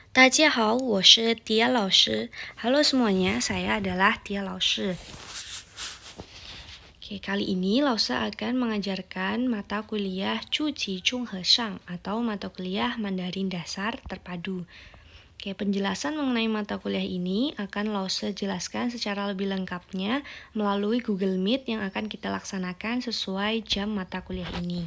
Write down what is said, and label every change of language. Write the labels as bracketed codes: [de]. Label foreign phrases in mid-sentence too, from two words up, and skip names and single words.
[zh] 大家好，我是Tia 老师。 [id] Halo semuanya, saya adalah Tia 老师。Oke, kali ini Lausa akan mengajarkan mata kuliah Cuci Chung He Shang atau mata kuliah Mandarin Dasar Terpadu. Oke, penjelasan mengenai mata kuliah ini akan Lausa jelaskan secara lebih lengkapnya melalui Google Meet yang akan kita laksanakan sesuai jam mata kuliah ini.